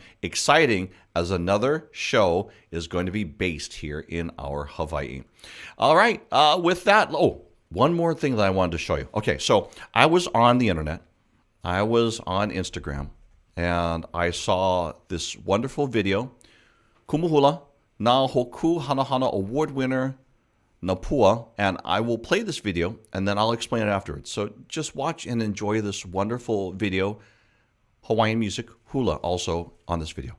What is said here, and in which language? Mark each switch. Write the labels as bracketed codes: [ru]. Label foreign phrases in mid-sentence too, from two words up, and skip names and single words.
[en] Exciting as another show is going to be based here in our Hawaii. All right. With that, one more thing that I wanted to show you. Okay, so I was on the internet. I was on Instagram, and I saw this wonderful video. Kumuhula, na hoku hanahana award winner, Napua, and I will play this video and then I'll explain it afterwards. So just watch and enjoy this wonderful video. Hawaiian music, hula, also on this video.